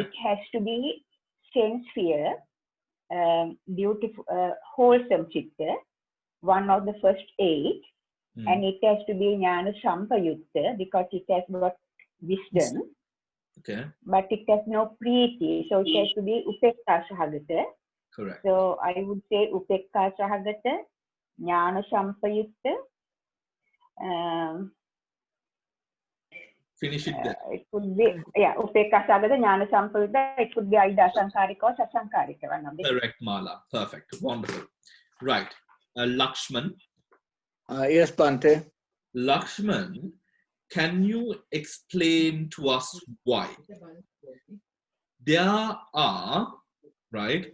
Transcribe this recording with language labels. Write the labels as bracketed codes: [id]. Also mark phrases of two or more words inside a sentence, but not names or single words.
[en] it has to be sense sphere, beautiful, wholesome chitta, one of the first 8. And it has to be [pi] jnana sampayutta [en] because it has got wisdom. Okay. But it has no preeti, so it has to be [pi] upekka sahagata. [en] Correct. So I would say [pi] upekka sahagata, jnana sampayutta. [en] Finish it there. It could be, yeah, [pi] upekka sahagata, jnana sampayutta. [en] It could be either asankarika or sasankarika. One of the Correct, Mala. Perfect. Wonderful. Right. Lakshman. Yes, Bhante. Lakshman, can you explain to us why? There are, right?